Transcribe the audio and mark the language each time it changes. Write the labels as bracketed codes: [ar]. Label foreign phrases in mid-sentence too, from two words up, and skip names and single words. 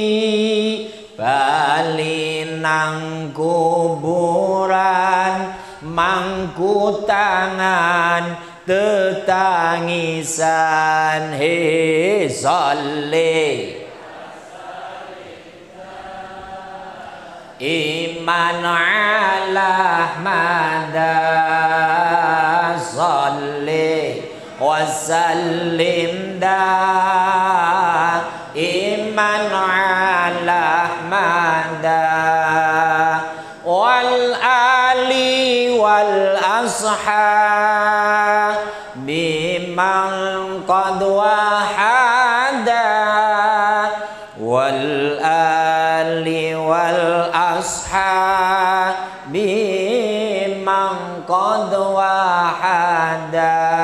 [jv] bali nang kuburan mangku tangan tetangisan he [ar] صل إيمان على أحمد صل وسلم إيمان على أحمد والآل والأصحاب بمن قد وحدا والآل والأصحاب بمن قد وحدا.